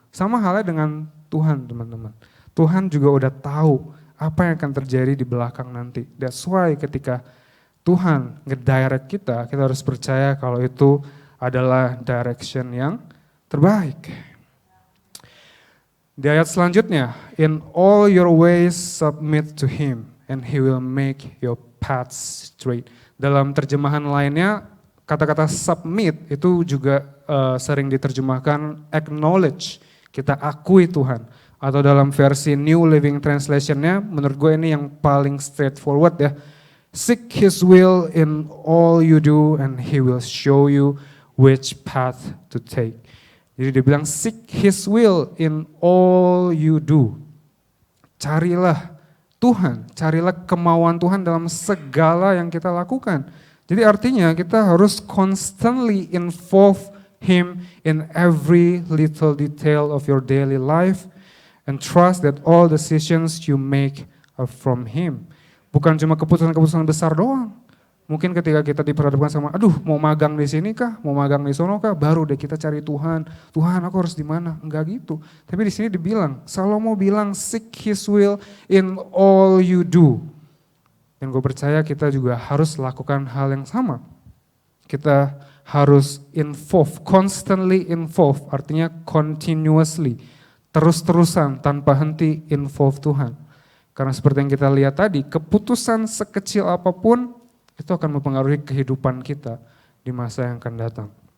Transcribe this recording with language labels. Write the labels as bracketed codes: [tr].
[id] Sama halnya dengan Tuhan teman-teman. Tuhan juga udah tahu apa yang akan terjadi di belakang nanti. [en] That's why [id] ketika Tuhan ngedirect kita, kita harus percaya kalau itu adalah direction yang terbaik. Di ayat selanjutnya, [en] in all your ways submit to him and he will make your paths straight. [id] Dalam terjemahan lainnya, kata-kata submit itu juga sering diterjemahkan acknowledge, kita akui Tuhan. Atau dalam versi New Living Translation-nya, menurut gue ini yang paling straightforward ya. [en] Seek his will in all you do and he will show you which path to take. [id] Jadi dia bilang [en] seek his will in all you do. [id] Carilah Tuhan, carilah kemauan Tuhan dalam segala yang kita lakukan. Jadi artinya kita harus [en] constantly involve him in every little detail of your daily life. And trust that all decisions you make are from him. [id] Bukan cuma keputusan-keputusan besar doang. Mungkin ketika kita diperhadapkan sama, aduh mau magang di sini kah, mau magang di sono kah, baru deh kita cari Tuhan. Tuhan aku harus di mana? Enggak gitu. Tapi di sini dibilang, Salomo bilang [en] seek his will in all you do. [id] Dan gue percaya kita juga harus lakukan hal yang sama. Kita harus [en] involve, constantly involve, [id] artinya continuously. Terus-terusan tanpa henti involve Tuhan. Karena seperti yang kita lihat tadi, keputusan sekecil apapun itu akan mempengaruhi kehidupan kita di masa yang akan datang.